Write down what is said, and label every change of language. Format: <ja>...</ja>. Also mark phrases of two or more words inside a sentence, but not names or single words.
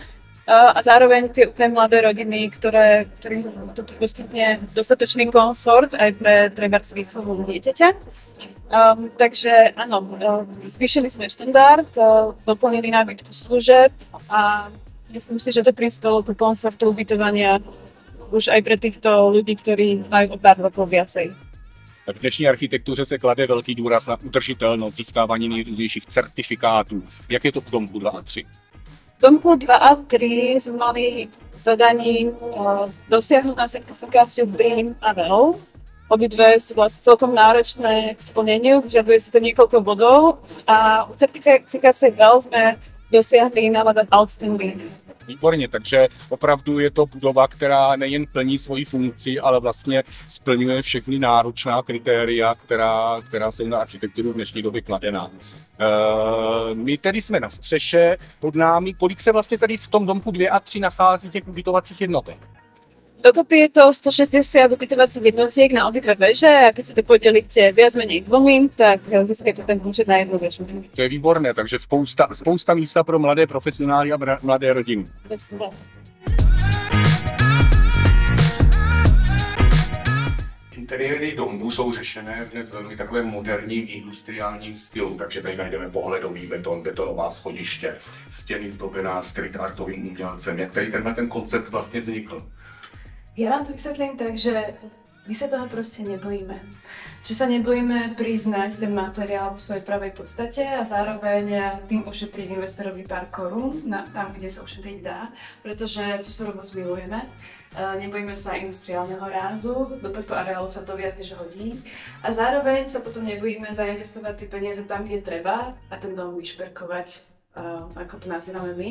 <sk>A zároveň tie úplne mladé rodiny, ktorým to poskytne dostatočný komfort aj pre trebárs výchovu dieťaťa. Takže áno, zvýšili sme štandard, doplnili nábytku služeb a myslím si, že to prispelo k komfortu ubytovania už aj pre týchto ľudí, ktorí majú o pár rokov viacej.</sk> <cs>V dnešní architektuře se klade velký důraz na udržitelnost, získávání nejrůznějších certifikátů. Jak je to v domku 2 a 3?</cs> <sk>V domku 2 a 3 sme mali zadaní dosiahnuť na certifikáciu BREEAM a WELL. Obidve sú vlastne celkom náročné k splneniu, vyžaduje si to niekoľko bodov a u certifikácie WELL sme dosiahli náladu Outstanding.</sk> <cs>Výborně, takže opravdu je to budova, která nejen plní svoji funkci, ale vlastně splňuje všechny náročná kritéria, která jsou na architekturu v dnešní době kladená. My tedy jsme na střeše pod námi. Kolik se vlastně tady v tom domku 2 a 3 nachází těch ubytovacích jednotek?</cs> <sk>Dokopy je to 160 ubytovacích jednotiek na obidve veže a keď si to podelíte viac menej dvomi, tak získate ten počet na jednu vežu.</sk> <cs>To je výborné, takže spousta místa pro mladé profesionály a mladé rodiny. Interiéry domů jsou řešené v dnes velmi takovém moderním industriálním stylu, takže tady najdeme pohledový beton, betonová schodiště, stěny zdobená street artovým umělcem. Jak tady ten koncept vlastně vznikl?</cs> <sk>Ja vám to vysvetlím tak, že my sa toho proste nebojíme. Že sa nebojíme priznať ten materiál v svojej pravej podstate a zároveň tým ušetriť investorovi pár korún tam, kde sa ušetriť dá, pretože tú surovosť milujeme. Nebojíme sa industriálneho rázu, do tohto areálu sa to viac než hodí a zároveň sa potom nebojíme zainvestovať tie peniaze tam, kde treba a ten dom vyšperkovať, ako to nazývame my.</sk>